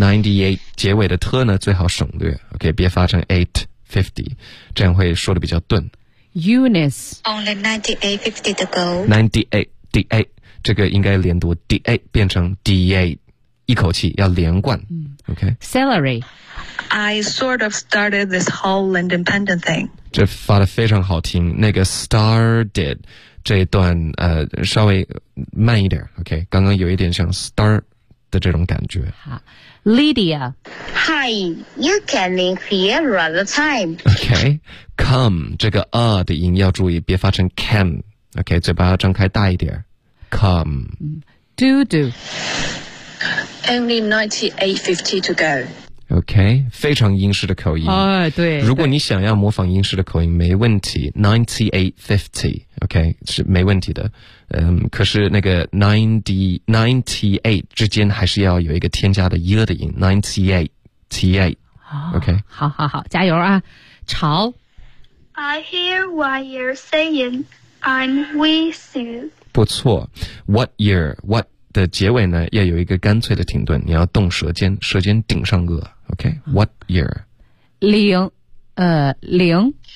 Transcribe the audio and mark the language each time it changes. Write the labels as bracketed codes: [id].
[zh] 98, 结尾的特呢最好省略。 OK, 别发成 8,50, 这样会说的比较顿。 [en] Eunice. Only 98.50 to go. [zh] 98, D8, 这个应该连读 D8, 变成 D8, 一口气要连贯。 [en] OK. Celery. I sort of started this whole independent thing. [zh] 这发的非常好听，那个 started,这一段稍微慢一点 ，OK。刚刚有一点像 star 的这种感觉。好 ，Lydia， [en] Hi， you can hear all the time。 [zh] OK， come 这个 a 的音要注意，别发成 can。 OK， 嘴巴张开大一点 ，come。 [en] Do do， only 98.50 to go。 [zh] OK, 非常英式的口音。哎、oh, 对。如果你想要模仿英式的口音没问题 ,98.50, OK, 是没问题的。可是那个 90,98 之间还是要有一个添加的 y 的音 ,98.T8, OK、 oh, 好好好加油啊潮。 [en] I hear what you're saying, I'm with you. [zh] 不错 ,what year, what,的结尾呢要有一个干脆的停顿，你要动舌尖，舌尖顶上颚 OK What year 零零